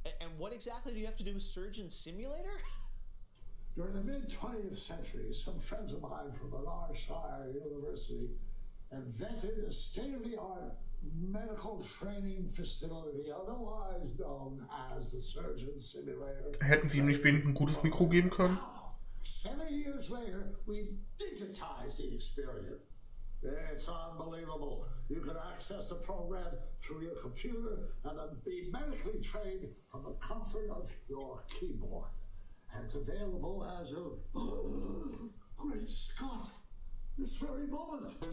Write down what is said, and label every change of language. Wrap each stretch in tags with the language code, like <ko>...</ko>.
<en>And what exactly do you have to do with Surgeon Simulator? During the mid-20th century, some friends of mine from Shire University invented a state-of-the-art medical training facility, otherwise known as the Surgeon Simulator.</en> <de>Hätten sie ihm nicht wenigstens ein gutes Mikro geben können?</de> <en>7 years later, we've digitized the experience. It's unbelievable. You can access the program through your computer and then be medically trained from the comfort of your keyboard. And it's available as of... Great Scott! This very moment!</en>